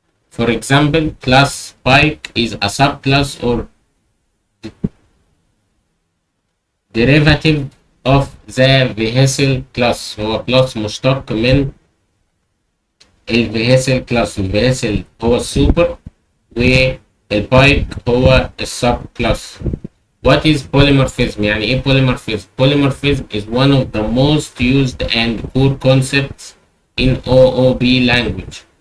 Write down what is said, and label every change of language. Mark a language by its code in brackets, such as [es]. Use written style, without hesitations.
[en] For example, class bike is a subclass or derivative of the vehicle class. [ar] هو class مشتق من vehicle class. vehicle هو السوبر والبايك هو السب class. [en] What is polymorphism? [ar] يعني ايه [en] polymorphism? Polymorphism is one of the most used and core concepts in OOP language.